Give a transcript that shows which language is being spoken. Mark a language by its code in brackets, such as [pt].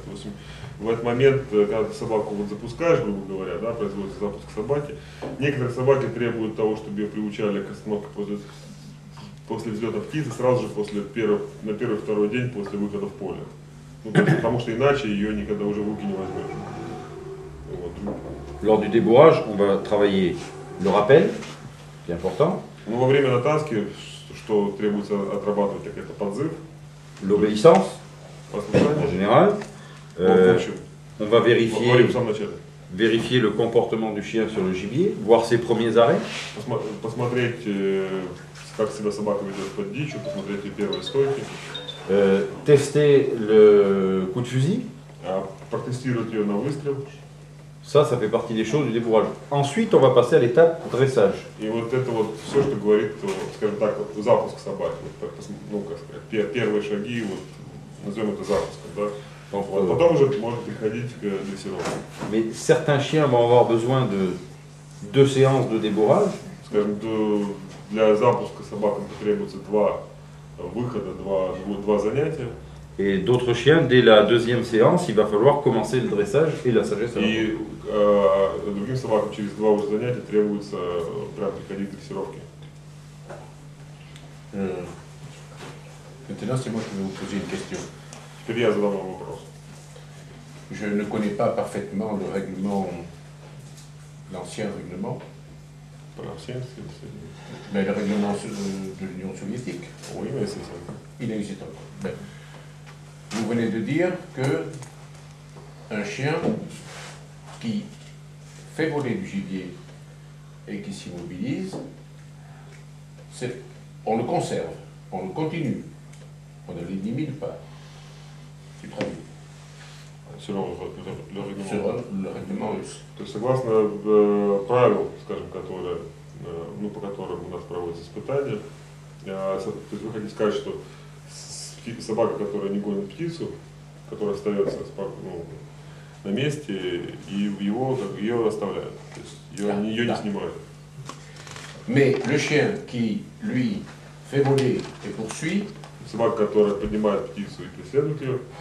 [ru] В общем, в этот момент, когда ты собаку вот запускаешь, грубо говоря, да, производится запуск собаки, некоторые собаки требуют того, чтобы ее приучали к остановке после взлета птицы, сразу же на первый-второй день после выхода в поле. Ну, потому что иначе ее никогда уже в руки не возьмешь. [fr] Lors du débourrage, on va travailler le rappel, qui est important. [ru] Ну, во время натаски, что требуется отрабатывать, как это подзыв. [fr] L'obéissance, en général. On va vérifier le comportement du chien sur le gibier, voir ses premiers arrêts. [ru] Посмотреть, как себя собака ведет под дичью, посмотреть ее первые стойки. [fr] Tester le coup de fusil. [ru] Протестировать ее на выстрел. [fr] Ça fait partie des choses du débourrage. Ensuite, on va passer à l'étape dressage. [ru] И вот это вот все, что говорит, скажем так, запуск собаки. Ну, как сказать, первые шаги, вот, назовем это запуском, да. Потом уже можно приходить к дрессировке. [fr] Mais certains chiens vont avoir besoin de 2 séances de débourrage. [ru] Скажем, для запуска собакам потребуется 2 выхода, 2 занятия. [fr] Et d'autres chiens, dès la 2e séance, il va falloir commencer le dressage et la sagesse. [ru] И другим собакам через 2 уже занятия требуется прям приходить к дрессировке. [fr] Maintenant, c'est moi qui vais vous poser une question. [ru] Теперь я задам вам вопрос. [fr] Je ne connais pas parfaitement le règlement, l'ancien règlement. Pas l'ancien, Mais le règlement de l'Union soviétique. Oui, mais c'est ça. Il existe encore. Ben, vous venez de dire que un chien qui fait voler du gibier et qui s'immobilise, on le conserve, on le continue, on ne l'élimine pas. Tu traduis. Selon le регламент. Selon le règlement russe. [ru] То есть согласно правил, скажем, которые, ну, по которым у нас проводятся испытания, то есть вы хотите сказать, что собака, которая не гонит птицу, которая остается на месте, и ее оставляют, то есть ее не снимают. [fr] Mais le chien qui, lui, fait voler et poursuit, [ru] собака, которая поднимает птицу и преследует ее,